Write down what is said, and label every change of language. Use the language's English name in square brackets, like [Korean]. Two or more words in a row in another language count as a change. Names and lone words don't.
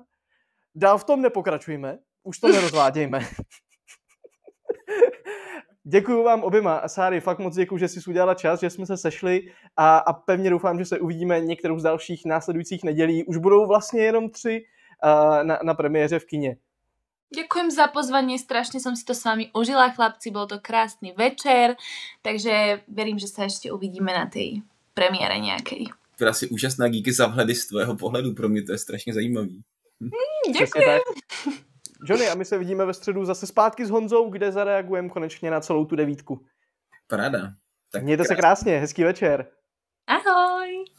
[Czech] Dál v tom nepokračujme, už to nerozvádějme. Děkuju vám oběma. Sáry, fakt moc děkuju, že jsi udělala čas, že jsme se sešli a pevně doufám, že se uvidíme některou z dalších následujících nedělí. Už budou vlastně jenom 3 na premiéře v kině. [Slovak] Ďakujem za pozvanie, strašne som si to s vami užila, chlapci, bol to krásny večer, takže verím, že sa ešte uvidíme na tej premiére nejakej. [Czech] Byla si úžasná, díky za vhledy z tvého pohledu, pro mě to je strašně zajímavý. [Slovak] Ďakujem. [Czech] Johnny, a my se vidíme ve středu zase zpátky s Honzou, kde zareagujeme konečně na celou tu 9. Paráda. Tak mějte se krásně, hezký večer. Ahoj.